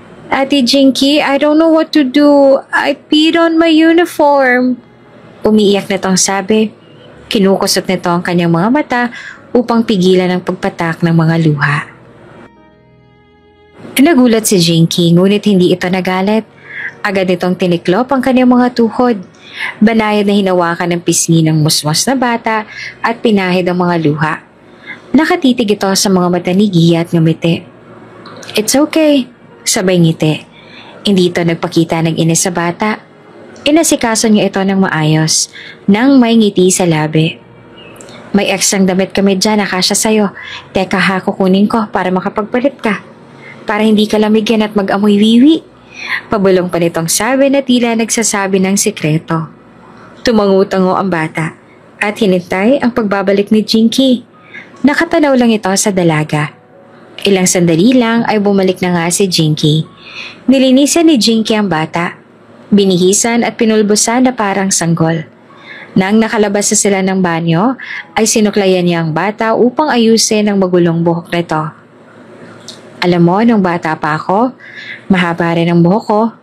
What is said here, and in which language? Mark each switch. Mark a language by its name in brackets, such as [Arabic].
[English] "Ate Jinky, I don't know what to do. I peed on my uniform." [Filipino] Umiiyak nitong sabi. Kinukusot nito ang kanyang mga mata upang pigilan ang pagpatak ng mga luha. Nagulat si Jinky ngunit hindi ito nagalit. Agad nitong tiniklop ang kanyang mga tuhod. Banayad na hinawakan ng pisngi ng musmos na bata at pinahid ang mga luha. Nakatitig ito sa mga mata ni Gia at ngumiti. [English] "It's okay," [Filipino] sabay ngiti. Hindi ito nagpakita ng inis sa bata. Inasikaso niya ito ng maayos, nang may ngiti sa labi. "May extrang damit kami dyan na kasya sa'yo. Teka kukunin ko para makapagpalit ka." para hindi ka lamigyan at mag-amoy wiwi. Pabulong pa nitong sabi na tila nagsasabi ng sikreto. Tumango-tango ang bata at hinintay ang pagbabalik ni Jinky. Nakatanaw lang ito sa dalaga. Ilang sandali lang ay bumalik na nga si Jinky. Nilinisan ni Jinky ang bata. Binihisan at pinulbusan na parang sanggol. Nang nakalabas na sila ng banyo, ay sinuklayan niya ang bata upang ayusin ang magulong buhok nito. Alam mo, nung bata pa ako, mahaba rin ang buhok ko.